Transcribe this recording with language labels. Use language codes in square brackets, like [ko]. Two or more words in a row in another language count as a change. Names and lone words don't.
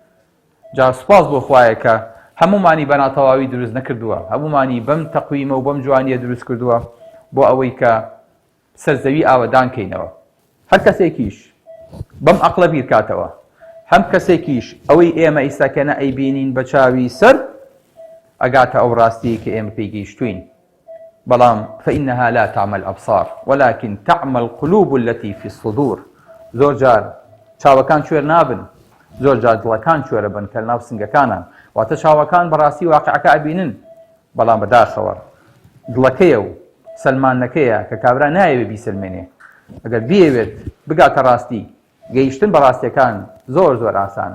[ckb] جا سوپاس بۆ خوایە کە هەمومانی بە ناتەواوی دروست نەکردووە، هەمومانی بەم تەقویمە و بەم جوانیە دروست کردووە بۆ ئەوەی کە سەرزەوی ئاوەدان کەینەوە. هەر کەسێکیش بەم عەقڵە بیرکاتەوە، هەم کەسێکیش ئەوەی ئێمە ئێستاکەنە ئەیبینین بە چاوی سەر ئەگاتە ئەو ڕاستی کە ئێمە پێی گەیشتوین. [ar] بەڵام فإنها لا تعمى الأبصار ولكن تعمى القلوب التي في الصدور. [ckb] زۆر جار چاوەکان کوێر نابن، زۆر جار دڵەکان کوێرە بن کە ناو سنگەکانان، واتە چاوەکان بەڕاستی واقعەکە ئەبینن بەڵام بەداخەوە دڵەکەیە و سەلمانەکەیە کە کابرا نایەوێت بیسلمێنێ. ئەگەر بیەوێت بگاتە ڕاستی گەیشتن بە ڕاستیەکان زۆر ئاسانە.